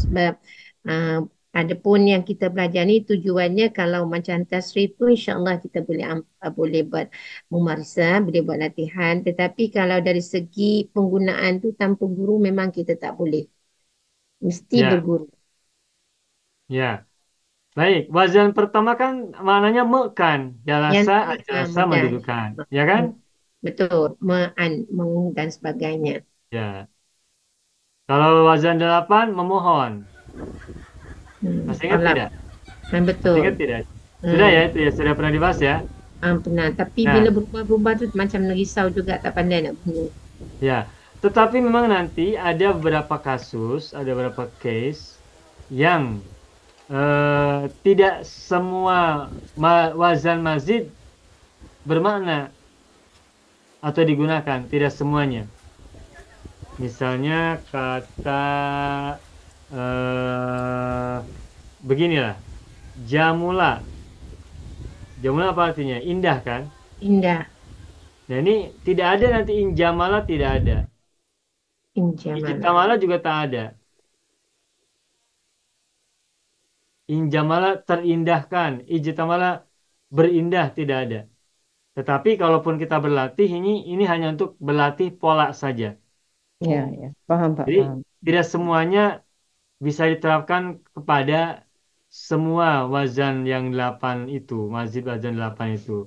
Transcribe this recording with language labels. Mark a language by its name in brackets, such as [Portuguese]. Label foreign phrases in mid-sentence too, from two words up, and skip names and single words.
[Malay] Sebab adapun yang kita belajar ni tujuannya kalau macam tasrif tu insya-Allah kita boleh buat mumarisah, boleh buat latihan, tetapi kalau dari segi penggunaan tu tanpa guru memang kita tak boleh. Mesti berguru. [Indonesian] Ya. Baik, wazan pertama kan maknanya mekan, jalasa, ajlasa, mendudukan, ya kan? Betul, meng dan sebagainya. Ya. Kalau wazan 8 memohon. Masih ingat tidak? Betul. Masih ingat tidak? Sudah ya, itu ya sudah pernah dibahas ya? [Malay] Pernah, tapi bila berubah-ubah tu macam risau juga, tak pandai nak guna. [Indonesian] Ya, tetapi memang nanti ada beberapa kasus, ada beberapa case yang tidak semua wazan mazid bermakna atau digunakan, tidak semuanya. Misalnya kata beginilah, jamula. Jamula apa artinya? Indah kan? Indah. Nah ini tidak ada nanti injamala, tidak ada. Ijtamala juga tak ada. Injamala terindahkan, ijtamala berindah tidak ada. Tetapi kalaupun kita berlatih ini hanya untuk berlatih pola saja. Ya, paham Pak. Jadi paham. tidak semuanya bisa diterapkan kepada semua wazan yang 8 itu, mazid wazan 8 itu.